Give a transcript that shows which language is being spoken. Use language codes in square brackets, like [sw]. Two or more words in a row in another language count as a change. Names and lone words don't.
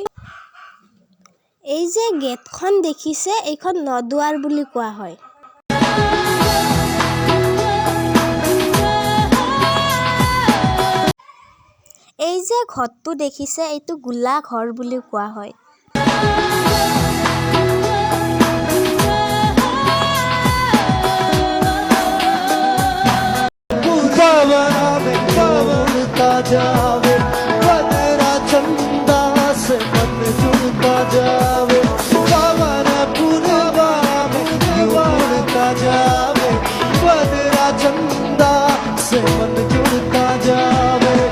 [as] এই যে গেটখন দেখিছে, এইখন নদুৱাৰ বুলি কোৱা হয়। এই যে ঘৰটো দেখিছে, এইটো গোলা ঘৰ বুলি কোৱা হয়। [hi] जावे बदरा चंदा से मन जुड़ता जावे पवन पूर्वा में उड़ता जावे बदरा चंदा से मन जुड़ता जावे